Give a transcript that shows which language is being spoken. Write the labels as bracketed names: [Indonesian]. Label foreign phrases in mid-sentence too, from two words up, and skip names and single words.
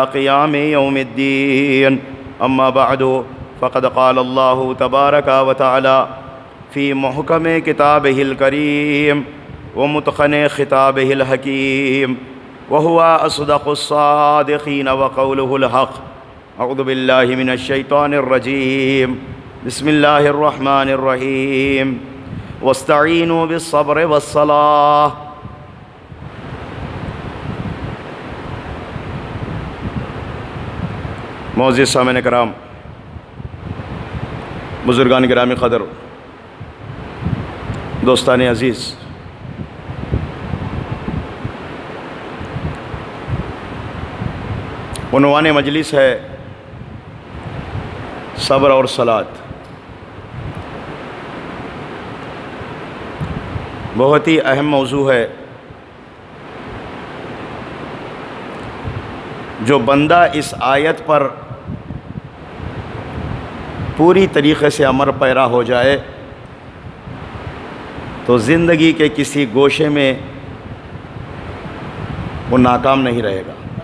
[Arabic] قيام يوم الدين أما بعد فقد قال الله تبارك وتعالى في محكم كتابه الكريم ومتقن خطابه الحكيم وهو أصدق الصادقين وقوله الحق أعوذ بالله من الشيطان الرجيم بسم الله الرحمن الرحيم واستعينوا بالصبر والصلاة [Urdu] معزز سامعین کرام، بزرگان گرامی قدر، دوستان عزیز، عنوان مجلس ہے صبر اور صلات بہت ہی اہم موضوع ہے. جو بندہ اس آیت پر پوری طریقے سے عمل پیرا ہو جائے تو زندگی کے کسی گوشے میں وہ ناکام نہیں رہے گا.